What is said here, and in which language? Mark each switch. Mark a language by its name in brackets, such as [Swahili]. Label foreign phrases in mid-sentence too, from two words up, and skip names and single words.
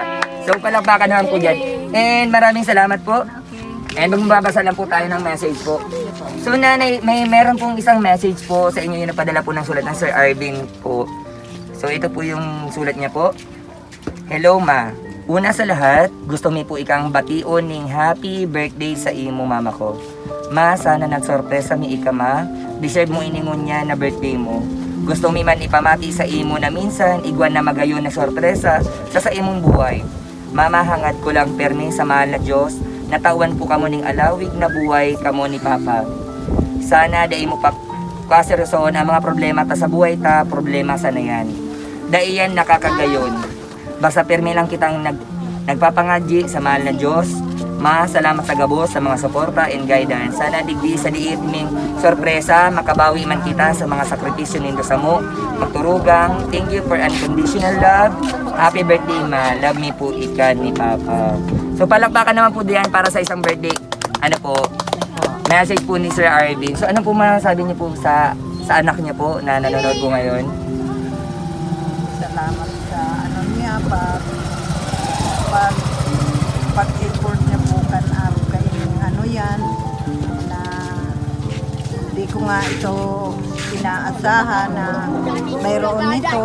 [Filipino] So palakpakan naman po dyan. And maraming salamat po. And magbabasa lang po tayo ng message po. So nanay, meron pong isang message po sa inyo yung napadala po ng sulat ng Sir Arvin po. So ito po yung sulat niya po. [Bikol] Hello ma. Una sa lahat, gusto mi po ikang bation ning [English] happy birthday [Bikol] sa imo mama ko. Ma, sana nagsorpresa mi ika ma. Deserve mo iningon niya na birthday mo. Gusto mi man ipamati sa imo na minsan igwan na magayon na sorpresa sa imong buhay. Mama, hangad ko lang permi sa mahal na Diyos. Natawan po kamo ning alawig na buhay kamo ni Papa. Sana dai mo pa kaseryoson ang mga problema ta sa buhay ta, problema sana yan. Dai yan nakakagayon. Basta permi lang kitang nagpapangadji sa mahal na Diyos. Ma, salamat sa gabos sa mga suporta and guidance. Sana digdi sa diit ming sorpresa, makabawi man kita sa mga sakripisyo nindo sa mo. Magturugang, [English] thank you for unconditional love. Happy birthday [Bikol] ma, love me po ika ni Papa. [Filipino] So palakpakan naman po diyan para sa isang birthday. Message po ni Sir Arvin. So ano po masasabi niyo po sa anak niya po na nanonood po ngayon? Salamat sa niya pag-effort niya po araw kayo yan na hindi ko nga ito inaasahan na mayroon nito.